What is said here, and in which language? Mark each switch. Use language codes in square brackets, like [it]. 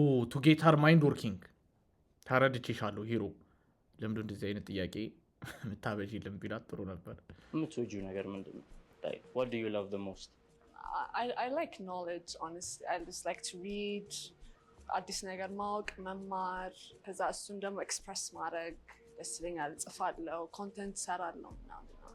[en] to get her mind working [am] ታረድቼሻለሁ ሂሮ። ለምንድን እንደዚህ አይነት ጥያቄ የምታበዢልን ቢላት ጥሩ ነበር። የምትወጂው ነገር ምንድን ነው? [en] What do you love the most? I like knowledge, honestly. I just like to read, [am] አዲስ ነገር ማወቅ መማር፣ ከዛ እሱን ደግሞ ኤክስፕረስ ማድረግ ደስ ይለኛል። እጽፋለሁ፣ ኮንተንት ሰራለሁ ምናምን።